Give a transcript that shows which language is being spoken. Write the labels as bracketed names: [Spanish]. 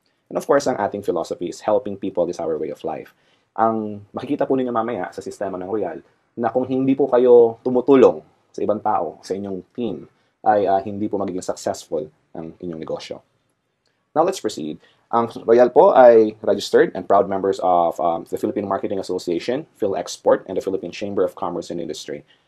[English] And of course, [Filipino] ang ating [English] philosophy is helping people is our way of life. [Filipino] Ang makikita po ninyo mamaya sa sistema ng Royal na kung hindi po kayo tumutulong sa ibang tao, sa inyong team, ay hindi po magiging successful ang inyong negosyo. [English] Now let's proceed. [Filipino] Ang Royal po ay [English] registered and proud members of the Philippine Marketing Association, PhilExport, and the Philippine Chamber of Commerce and Industry.